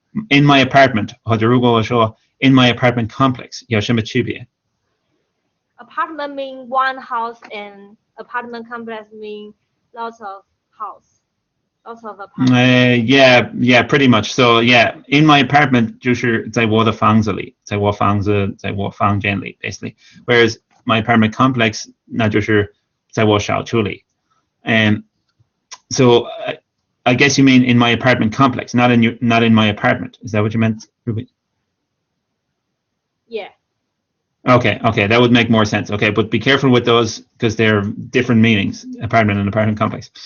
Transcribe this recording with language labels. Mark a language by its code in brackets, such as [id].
[en] In my apartment. In my apartment complex. Apartment mean one house, and apartment complex mean lots of house. Lots of apartments. Yeah, pretty much. So yeah, in my apartment [zh] 就是在我的房子里，在我房间里 [en] basically. Whereas my apartment complex [zh] 那就是在我小区里. [en] So I guess you mean in my apartment complex, not in my apartment. Is that what you meant, Ruby? Yeah. Okay, that would make more sense. Okay, but be careful with those because they're different meanings, apartment and apartment complex.